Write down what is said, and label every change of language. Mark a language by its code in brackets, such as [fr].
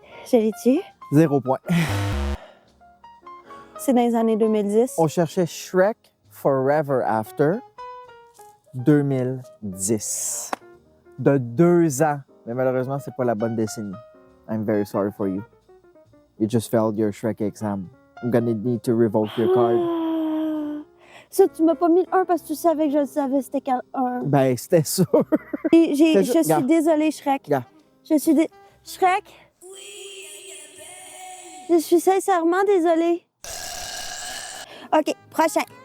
[fr] Je l'ai tué. 0 point. C'est dans les années 2010. On cherchait Shrek Forever After 2010. De 2 ans. Mais malheureusement, c'est pas la bonne décennie. [en] I'm very sorry for you. You just failed your Shrek exam. I'm gonna need to revoke your card. Ah! [fr] Ça, tu m'as pas mis le 1 parce que tu savais que je le savais c'était quel 1. Ben, c'était sûr. Je suis Regarde. désolée, Shrek. Regarde. Je suis Shrek? Je suis sincèrement désolée. OK, prochain.